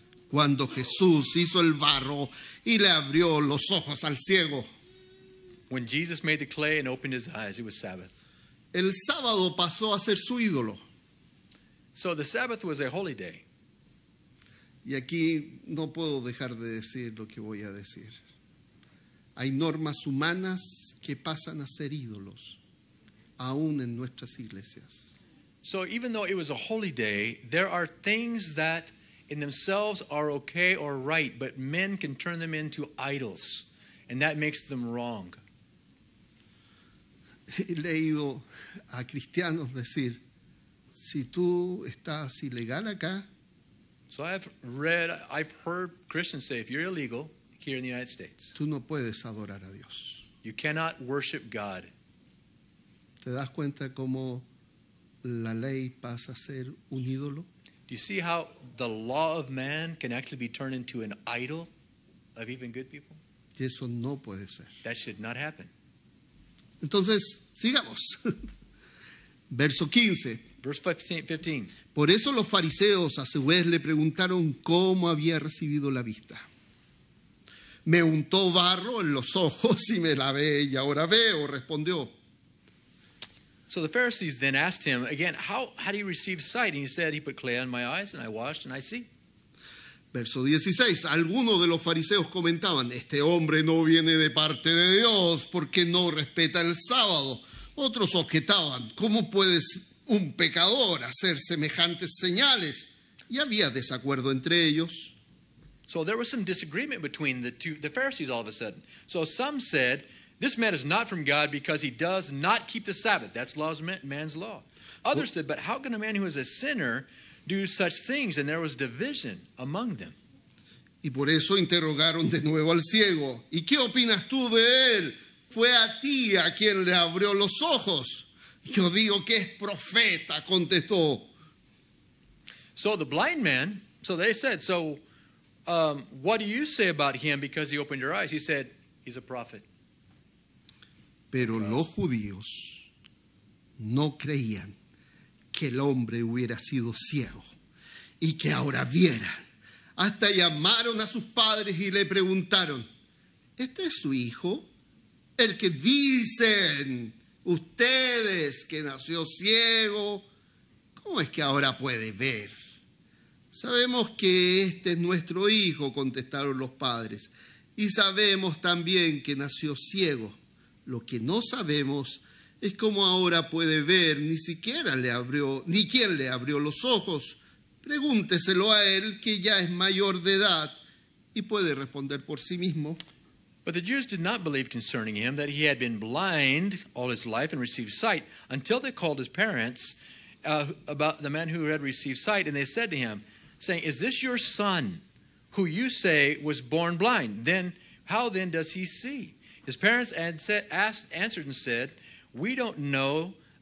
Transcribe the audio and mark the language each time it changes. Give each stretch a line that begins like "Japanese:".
Spanish: Cuando Jesús hizo el barro y le abrió los ojos al ciego.
English: When Jesus made the clay and opened his eyes, it was Sabbath.
Spanish: El sábado pasó a ser su ídolo.
English: So the Sabbath was a holy day.
Spanish: Y aquí no puedo dejar de decir lo que voy a decir. Hay normas humanas que pasan a ser ídolos, aún en nuestras iglesias.
English: So even though it was a holy day, there are things that in themselves are okay or right, but men can turn them into idols, and that makes them wrong.
Spanish: He leído a cristianos decir, si tú estás ilegal acá,
English: So I've heard Christians say, if you're illegal here in the United States,
Spanish: tú no puedes adorar a Dios.
English: you cannot worship God.
Spanish: ¿Te das cuenta cómo la ley pasa a ser un ídolo?
English: Do you see how the law of man can actually be turned into an idol of even good people?
Spanish: Y eso no puede ser.
English: That should not happen.
Spanish: Entonces, sigamos. Verso 15.
English: Verse 15.
Spanish: Por eso los fariseos a su vez le preguntaron cómo había recibido la vista. Me untó barro en los ojos y me lavé y ahora veo, respondió.
English: So the Pharisees then asked him again, how did he receive sight? And he said, he put clay on my eyes and I washed and I see.
Spanish: Verso 16. Algunos de los fariseos comentaban, este hombre no viene de parte de Dios porque no respeta el sábado. Otros objetaban, ¿cómo puedes un pecador hacer semejantes señales? Y había desacuerdo entre ellos.
English: So there was some disagreement between the Pharisees all of a sudden. So some said, this man is not from God because he does not keep the Sabbath. That's man's law. Others said, but how can a man who is a sinner do such things? And there was division among them.
Spanish: Y por eso interrogaron de nuevo al ciego. ¿Y qué opinas tú de él? Fue a ti a quien le abrió los ojos. Yo digo que es profeta, contestó.
English: So the blind man, so they said, what do you say about him because he opened your eyes? He said, he's a prophet.
Spanish: Pero los judíos no creían que el hombre hubiera sido ciego y que ahora viera. Hasta llamaron a sus padres y le preguntaron, ¿este es su hijo? El que dicen ustedes que nació ciego, ¿cómo es que ahora puede ver? Sabemos que este es nuestro hijo, contestaron los padres, y sabemos también que nació ciego. Lo que no sabemos es cómo ahora puede ver, ni quién le abrió los ojos. Pregúnteselo a él, que ya es mayor de edad y puede responder por sí mismo.
English: But the Jews did not believe concerning him that he had been blind all his life and received sight until they called his parents about the man who had received sight. And they said to him, saying, is this your son who you say was born blind? Then how then does he see? His parents answered and said, we don't know.